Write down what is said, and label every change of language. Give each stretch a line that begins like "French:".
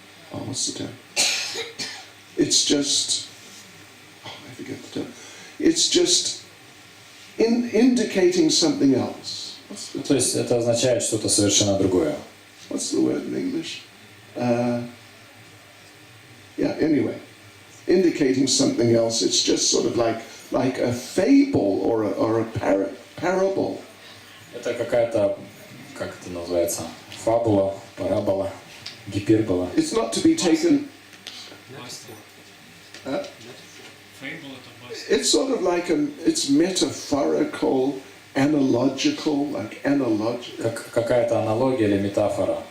English: What's the term? It's just, I forget the term. It's just indicating something else.
Russian: То есть это означает что-то совершенно другое.
English: What's the word in English? Anyway, indicating something else. It's just sort of like a fable or a parable.
Russian: Это какая-то, как это называется, фабула, парабола, гипербола.
English: It's not to be taken. It's sort of like it's metaphorical, analogical, like analogical.
Russian: Как какая-то аналогия или метафора.